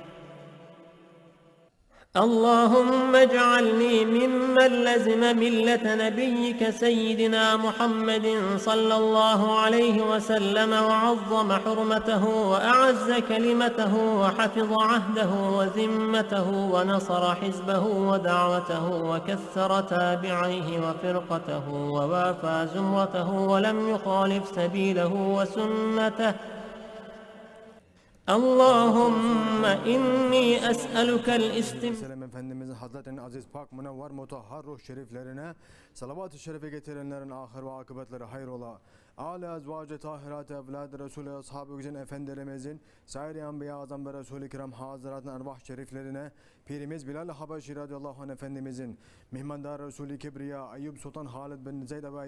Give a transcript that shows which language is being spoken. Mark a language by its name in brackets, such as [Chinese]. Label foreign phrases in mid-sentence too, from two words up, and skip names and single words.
[Arabic] اللهم اجعلني ممن لزم ملة نبيك سيدنا محمد صلى الله عليه وسلم وعظم حرمته وأعز كلمته وحفظ عهده وذمته ونصر حزبه ودعوته وكثر تابعيه وفرقته ووافى زمرته ولم يخالف سبيله وسنته. اللهم إني أسألك [Turkish] Selam Efendimizin Hazretlerinin aziz pak münevver mutahhar ruh şeriflerine salavat-ı şerife getirenlerin ahir ve akıbetleri hayrola. Âli ezvâc-ı tahirat-ı evlâd-ı Resulü ashab-ı güzin efendilerimizin sair-i enbiya azam ve Resul-i kiram hazıratın ervah şeriflerine Pirimiz Bilal Habeşi radıyallahu anh Efendimizin mihmandar Resulü Kibriya Eyyub Sultan Halid bin Zeyd ve